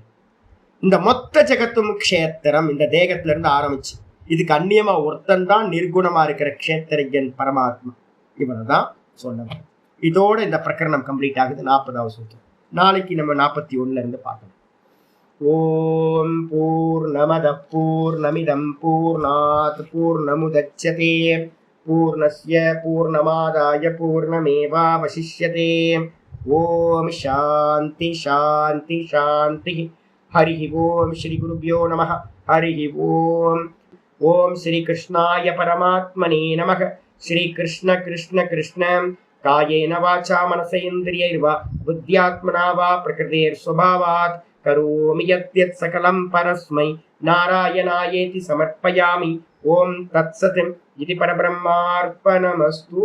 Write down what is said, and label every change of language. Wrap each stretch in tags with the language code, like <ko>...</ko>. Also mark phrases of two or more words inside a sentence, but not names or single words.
<ta>இந்த மொத்த ஜெகத்தும் க்ஷேத்திரம், இந்த தேகத்துல இருந்து ஆரம்பிச்சு இதுக்கு அந்நியமா ஒருத்தன் தான் நிர்குணமா இருக்கிற க்ஷேத்திரஜன் பரமாத்மா. இவனதான் சொன்னவன். இதோட இந்த பிரகரணம் கம்ப்ளீட் ஆகுது. 40வது சூத்திரம். நாளைக்கு நம்ம 41ல இருந்து பார்க்கணும்.</ta> <sa>ॐ पूर्णमदः पूर्णमिदं पूर्णात् पूर्णमुदच्यते पूर्णस्य पूर्णमादाय पूर्णमेवावशिष्यते. ॐ शान्ति शान्ति शान्ति. हरि ॐ श्री गुरुभ्यो नमः। हरि ॐ. ॐ श्री कृष्णाय परमात्मने नमः. श्री कृष्ण कृष्ण कृष्ण कायेन वाचा मनसेन्द्रियैर्वा बुद्ध्यात्मना वा प्रकृतेर् स्वभावात् करोमि यद्यत् सकलं परस्मै नारायणायेति समर्पयामि. ॐ तत्सत् इति परब्रह्मार्पणमस्तु.</sa>